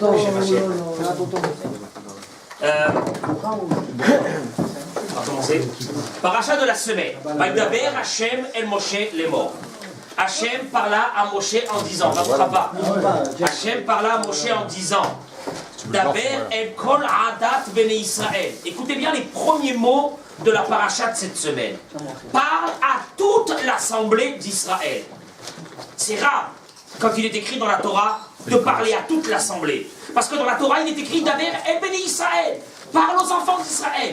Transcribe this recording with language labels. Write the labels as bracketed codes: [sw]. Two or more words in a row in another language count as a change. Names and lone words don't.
[fr] On va commencer. Paracha de la semaine. [he] וידבר השם אל משה לאמר. [fr] Hashem parla à Moshe en disant, [he] ברוך הבא. [fr] Hashem parla à Moshe en disant, [he] דבר אל כל עדת בני ישראל. [fr] Écoutez bien les premiers mots de la paracha de cette semaine. Parle à toute l'assemblée d'Israël. C'est rare, quand il est écrit dans la Torah, de parler à toute l'assemblée. Parce que dans la Torah, il est écrit [he] דבר אל בני ישראל. [fr] Parle aux enfants d'Israël.